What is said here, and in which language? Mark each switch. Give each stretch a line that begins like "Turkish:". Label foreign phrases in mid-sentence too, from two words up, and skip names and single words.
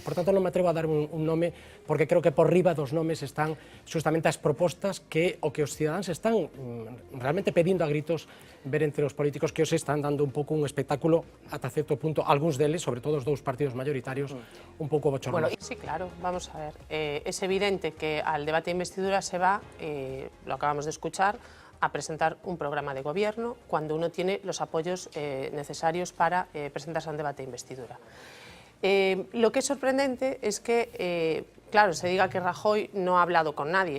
Galician: Por tanto, non me atrevo a dar un nome porque creo que por riba dos nomes están justamente as propostas que o que os cidadáns están realmente pedindo a gritos ver entre os políticos que os están dando un pouco un espectáculo ata certo punto, algúns deles, sobre todo os dous partidos mayoritarios, un pouco bochornosos.
Spanish: Bueno, sí, claro, vamos a ver. Es evidente que al debate de investidura se va, lo acabamos de escuchar, a presentar un programa de gobierno cuando uno tiene los apoyos necesarios para presentarse a un debate de investidura. Lo que es sorprendente es que, claro, se diga que Rajoy no ha hablado con nadie.